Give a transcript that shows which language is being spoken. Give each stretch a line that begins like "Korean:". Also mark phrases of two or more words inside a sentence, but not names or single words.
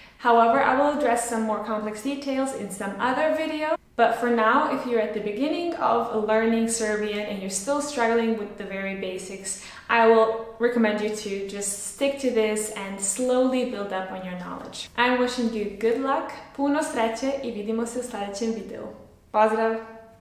English: However, I will address some more complex details in some other video. But for now, if you're at the beginning of learning Serbian and you're still struggling with the very basics, I will recommend you to just stick to this and slowly build up on your knowledge. I'm wishing you good luck,
Bosnian: puno sreće I vidimo se u sljedećem videu. Pozdrav!